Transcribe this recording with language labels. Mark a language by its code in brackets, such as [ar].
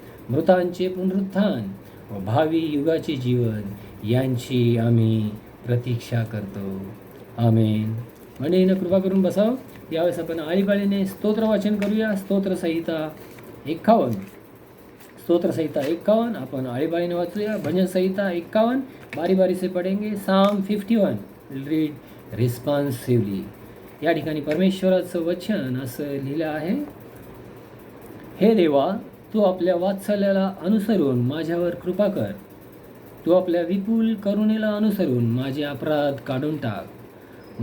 [mr] मृतांचे पुनरुत्थान व भावी युगाचे जीवन यांची आम्ही प्रतीक्षा करतो. आमेन. मंडळीनं कृपा करून बसावं. यावेळेस आपण आळीपाळीने स्तोत्र वाचन करूया. स्तोत्रसंहिता 51 आपण आळीपाळीने वाचूया. [hi] भजन संहिता 51 बारी बारी से पढ़ेंगे. [en] Psalm 51 will read responsively. [mr] या ठिकाणी परमेश्वराचं वचन असं लिहिलं आहे. हे देवा, तू आपल्या वात्सल्याला अनुसरून माझ्यावर कृपा कर. तू आपल्या विपुल करुणेला अनुसरून माझे अपराध काढून टाक.